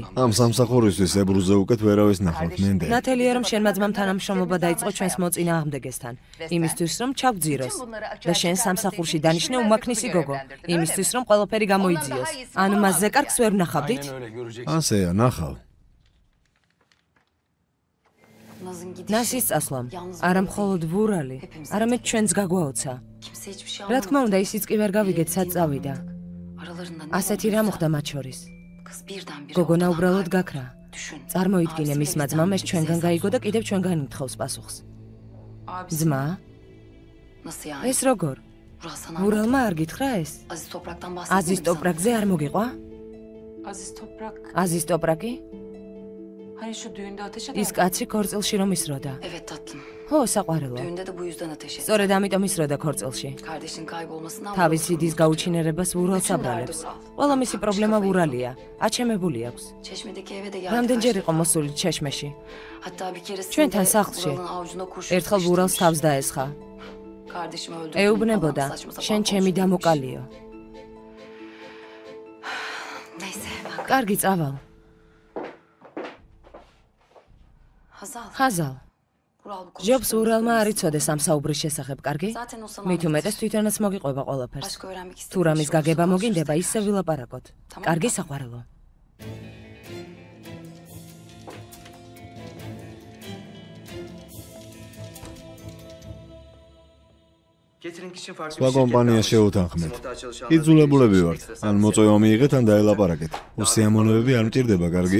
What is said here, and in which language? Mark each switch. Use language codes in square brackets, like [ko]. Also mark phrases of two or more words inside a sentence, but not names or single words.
[ka] ამ სამსახურისთვის ებრუზე უკეთ ვერავის ნახავთ, მენდე. ნათელია რომ შენმა ძმამ თანამშრომლობა დაიწყო ჩვენს მოწინააღმდეგესთან, იმისთვის რომ ჩავგძიროს და შენ სამსახურში დანიშნე უმაქნისი გოგო, იმისთვის რომ ყველაფერი გამოიძიოს. ანუ მასზე კარგს ვერ ვნახავდით? ასეა, ნახავ. [tr] Naz'ın gidişi. [ka] ნასის წასვლამ, არა მხოლოდ ვურალი, არამედ ჩვენც გაგვაოცა. [tr] Kimse hiçbir şey [ka] რა თქმა [tr] anlamadı. [ka] უნდა, ისიც კი ვერ გავიგეთ, სად წავიდა. [tr] Aralarında ne [ka] ასეთი რა [tr] olduysa, [ka] მოხდა მათ შორის. [tr] Kız birdenbire [ka] გოგონა [tr] ortadan [ka] უბრალოდ [tr] kayboldu. [ka] გაქრა. [tr] Düşün. [ka] წარმოიდგინე [tr] Abisi [ka] მისმა [tr] bizden [ka] ძმამ ეს [tr] bize [ka] ჩვენგან [tr] hesap [ka] გაიგო და [tr] sordu. [ka] კიდევ ჩვენგან ითხოვს პასუხს. [tr] Abisi. [ka] ძმა, [tr] Nasıl yani? [ka] ეს როგორ? [tr] Vural sana [ka] ვურალმა არ გითხრა ეს? [tr] Aziz Toprak'tan bahsetmedi [ka] აზის [tr] mi sana? [ka] ტოპრაკზე არ მოგიყვა? Aziz Toprak. აზის ტოპრაკი? [tr] Hani şu düğünde ateş [ka] ის [tr] eder. [ka] კაცი ქორწილში რომ ისროდა. [tr] Evet tatlım. [ka] ხო, საყვარელო. [tr] Düğünde de bu yüzden ateş etti. [ka] სწორედ ამიტომ ისროდა ქორწილში. [tr] Kardeşin kaybolmasından [ka] თავის Vural სიდის [tr] sorumlu [ka] გაუჩინარებას ვურალს აბრალებს. ყველა მისი პრობლემა ვურალია. აჩემებული აქვს. [tr] tutuyor. Çeşmedeki eve de geldi. [ka] რამდენჯერ [tr] kaç [ka] იყო [tr] defa. [ka] მოსული ჩეშმეში? [tr] Hatta bir keresinde [ka] ჩვენთან სახლში. [tr] Vural'ın avucuna kurşun [ka] ერთხელ ვურალს [tr] sıkıştırmış. [ka] თავს დაესხა. [tr] Kardeşimi öldürdüm [ka] ეუბნებოდა, [tr] falan saçma sapan [ka] შენ ჩემი [tr] konuşuyormuş. [ka] დამოკალიო. [tr] Neyse bak. [ka] კარგი, წავალ. Hazal. ხაზალ, [tr] Vural bu [ka] ჯობს [tr] konuştuklarımızı [ka] ურალმა არ [tr] bilmesin. [ka] იცოდეს ამ საუბრის შესახებ, კარგი? [tr] Zaten o sana [ka] მით უმეტეს [tr] anlatır. [ka] თვითონაც მოგიყვება ყველაფერს. [tr] Başka öğrenmek [ka] თუ [tr] istediğin [ka] რამის [tr] bir şey olursa [ka] გაგება [tr] konuşuruz [ka] მოგინდება, [tr] tekrar. [ka] ისე ვილაპარაკოთ. [tr] Tamam. [ka] კარგი, საყვარელო. სხვა კომპანია შეუთანხმეთ. იძულებულები ვართ. ან მოწვევა მიიღეთ, ან დაელაპარაკეთ. უსიამოვნებები არ მჭირდება, კარგი?